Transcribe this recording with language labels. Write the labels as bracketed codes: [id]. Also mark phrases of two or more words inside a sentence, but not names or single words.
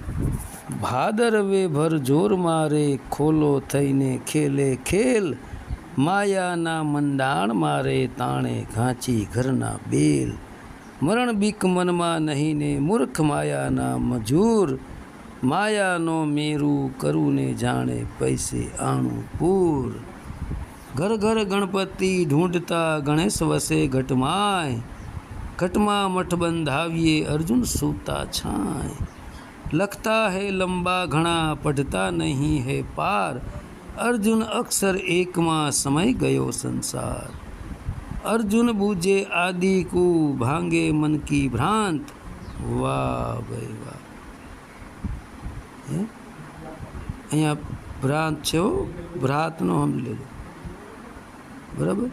[gu] ભાદરવે ભર જોર મારે ખોલો થઈને ખેલે ખેલ, માયાના મંડાણ મારે તાણે ઘાંચી ઘરના બેલ, મરણ બીક મનમાં નહીં ને મૂર્ખ માયાના મજૂર, માયાનો મેરુ કરું ને જાણે પૈસે આણું પૂર, ઘર ઘર ગણપતિ ઢૂંઢતા ગણેશ વસે ઘટમાય, ઘટમા મઠ બંધાવિએ અર્જુન સૂતા છાએ, [hi] लखता है लंबा घना पढ़ता नहीं है पार, [gu] અર્જુન અક્ષર એક માં સમય ગયો સંસાર, [hi] अर्जुन बूझे आदि को भांगे मन की भ्रांत, वाह भाई वाह। [gu] અં ભ્રાંત છે ભ્રાત નો સમજી લેજો બરાબર।